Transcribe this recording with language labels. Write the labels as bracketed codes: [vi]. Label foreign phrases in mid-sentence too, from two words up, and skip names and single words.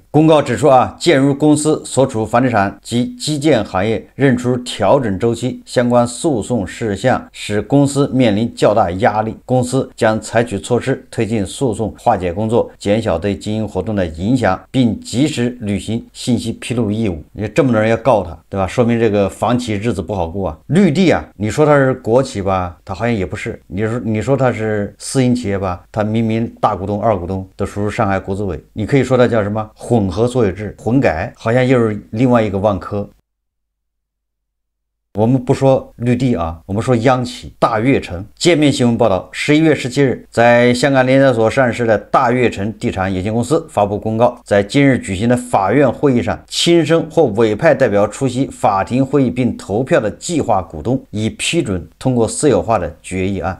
[zh] 公告指出鑑於公司所處房地產及基建行業仍處調整周期，相關訴訟事項使公司面臨較大壓力，公司將採取措施推進訴訟化解工作，減小對經營活動的影響，並及時履行信息披露義務。你這麼多人要告他，對吧？說明這個房企日子不好過綠地你說它是國企吧，它好像也不是。你說它是私營企業吧，它明明大股東、二股東都屬於上海國資委。你可以說它叫什麼混合所有制、混改，好像又是另外一個萬科。我們不說綠地我們說央企大悅城。界面新聞報道，11月17日，在香港聯交所上市的大悅城地產有限公司發布公告，在今日舉行的法院會議上，親生或委派代表出席法庭會議並投票的計劃股東已批准通過私有化的決議案。